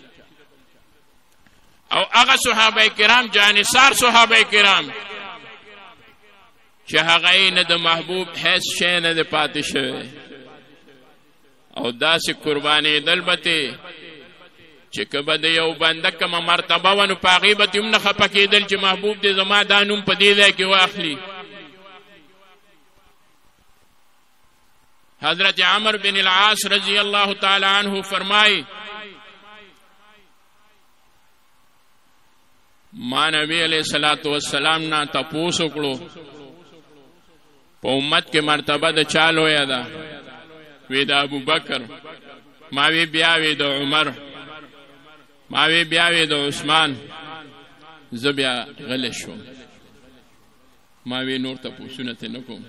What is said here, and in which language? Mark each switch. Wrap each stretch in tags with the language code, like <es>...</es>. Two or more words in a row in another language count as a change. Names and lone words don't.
<ps>او هغه صحابه کرام جانثار صحابه کرام چې هغه نه د محبوب هیڅ شی نه دی پاتې شوی او داسې قربانېدل به ته چې که به د یو بنده کومه مرتبه وه نو په هغې به هم نه خفه کېدل چې محبوب دې زما دا نوم په دې ځای کې واخلي. حضرت عمر بن العاص</ps> <ar>رضی اللہ تعالی عنہ</ar> <ps>فرمائی ما نبی</ps> <ar>علیہ الصلوۃ والسلام</ar> <ps>نا تپوس وکړو په امت کې مرتبه د چا لویه ده؟ وی د ابوبکر. ما وی بیا وی د عمر. ما وی بیا وی د عثمان. زه بیا غلی شوم. ما وی نور تپوسونه ته نه کوم.</ps>